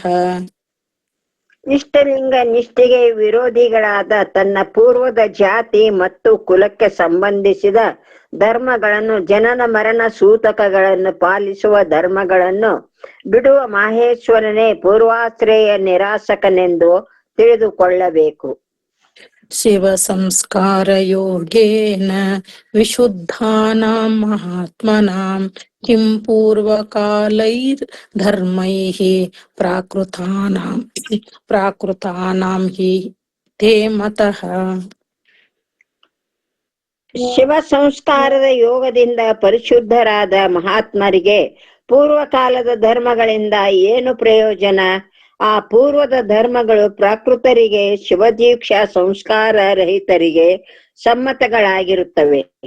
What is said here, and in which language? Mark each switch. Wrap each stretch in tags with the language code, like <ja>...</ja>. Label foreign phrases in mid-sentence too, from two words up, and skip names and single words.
<kn>ಇಷ್ಟಲಿಂಗ ನಿಷ್ಠೆಗೆ ವಿರೋಧಿಗಳಾದ ತನ್ನ ಪೂರ್ವದ ಜಾತಿ ಮತ್ತು ಕುಲಕ್ಕೆ ಸಂಬಂಧಿಸಿದ ಧರ್ಮಗಳನ್ನು, ಜನನ ಮರಣ ಸೂತಕಗಳನ್ನು ಪಾಲಿಸುವ ಧರ್ಮಗಳನ್ನು ಬಿಡುವ ಮಾಹೇಶ್ವರನೇ ಪೂರ್ವಾಶ್ರಯ ನಿರಾಸಕನೆಂದು ತಿಳಿದುಕೊಳ್ಳಬೇಕು.</kn> <sa>ಶಿವ ಸಂಸ್ಕಾರ ಯೋಗೇನ ವಿಶುದ್ಧಾನಾಂ ಮಹಾತ್ಮನಾಂ ಕಿಂ ಪೂರ್ವಕಾಲೈರ್ ಧರ್ಮೈಃ ಪ್ರಾಕೃತಾನಾಂ ಹಿ ತೇ ಮತಃ.</sa> <kn>ಶಿವ ಸಂಸ್ಕಾರದ ಯೋಗದಿಂದ ಪರಿಶುದ್ಧರಾದ ಮಹಾತ್ಮರಿಗೆ ಪೂರ್ವಕಾಲದ ಧರ್ಮಗಳಿಂದ ಏನು ಪ್ರಯೋಜನ? ಆ ಪೂರ್ವದ ಧರ್ಮಗಳು ಪ್ರಾಕೃತರಿಗೆ, ಶಿವದೀಕ್ಷಾ ಸಂಸ್ಕಾರ ರಹಿತರಿಗೆ ಸಮ್ಮತಗಳಾಗಿರುತ್ತವೆ.</kn>